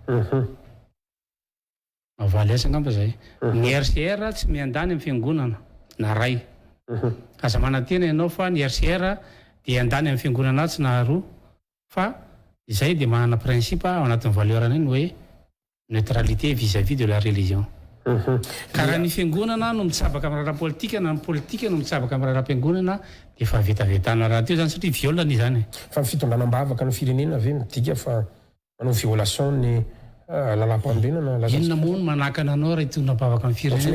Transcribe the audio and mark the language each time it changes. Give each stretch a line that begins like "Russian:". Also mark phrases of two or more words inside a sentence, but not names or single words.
Malagasy: Mavaly asa ngamba zay. Ny RCR tsy miandany amin'ny fiangonana na ray. Aza manantena ianao fa ny RCR dia andany amin'ny fiangonana tsy na roa fa izay dia manana principe ao anatin'ny valeur-ny hoe
French: neutralité vis-à-vis de la religion.
Malagasy: Karaha ny fiangonana no mitsabaka amin'ny raharaha politika na ny politika no mitsabaka amin'ny raharaha fiangonana dia fa vetavetana raha teo zany satria violana izany. Fa ny fitondranam-bavaka ny firenena ve midika fa manao violation ny lalam-panorenana. Inona moa no manakana anao raha hitondram-bavaka amin'ny firenena